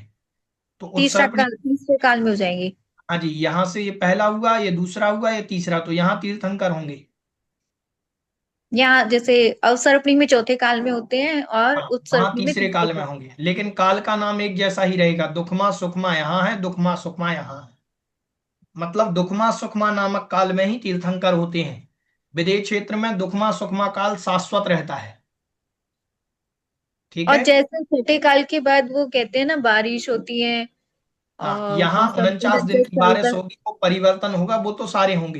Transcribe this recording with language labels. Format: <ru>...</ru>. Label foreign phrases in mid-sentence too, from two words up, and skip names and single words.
<hi>तो तीसरा उत्सर्पणी, काल तीसरे काल में हो जाएंगे? हाँ जी, यहां से ये पहला हुआ, ये दूसरा हुआ, ये तीसरा, तो यहाँ तीर्थंकर होंगे। यहाँ जैसे अवसर्पणी में चौथे काल में होते हैं और हाँ, वहां उत्सर्पणी में तीसरे तीसरे काल में काल। होंगे, लेकिन काल का नाम एक जैसा ही रहेगा। दुखमा सुखमा यहाँ है, दुखमा सुखमा यहाँ है। मतलब दुखमा सुखमा नामक काल में ही तीर्थंकर होते हैं। विदेश क्षेत्र में दुखमा सुखमा काल शाश्वत रहता है। ठीक और है, जैसे छठे काल के बाद वो कहते हैं ना बारिश होती है हाँ, और यहाँ वो सब 49 दिन 10 की साल बारिश तक। होगी, वो परिवर्तन होगा, वो तो सारे होंगे।</hi>